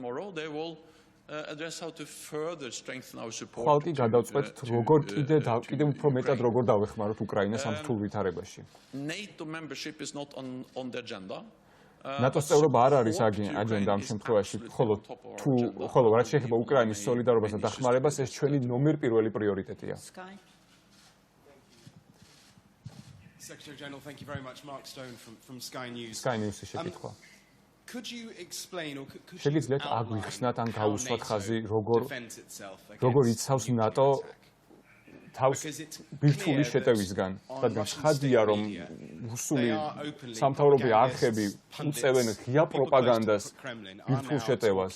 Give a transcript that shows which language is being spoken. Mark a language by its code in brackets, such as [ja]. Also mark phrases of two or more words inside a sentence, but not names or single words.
[ka] ხვალ კი გადავწყვეტთ, როგორ კიდევ უფრო მეტად როგორ დავეხმაროთ უკრაინას ამ რთულ ვითარებაში. ნატოს წევრობა არ არის აჯენდა ამ შემთხვევაში, ხოლო რაც შეეხება უკრაინის სოლიდარობას და დახმარებას, ეს ჩვენი ნომერ პირველი პრიორიტეტია. [en] Secretary General, thank you very much. Mark Stone from Sky News. [ka] Sky News-ის შეკითხვა. [en] Could you explain or could you [ka] შეგიძლიათ აგვიხსნათ ან გაუსვათ ხაზი, როგორ იცავს ნატო თავს ბირთვული შეტევისგან, რადგან ხადია, რომ რუსული სამთავრობო არხები უწევენ ღია პროპაგანდას ბირთვულ შეტევას.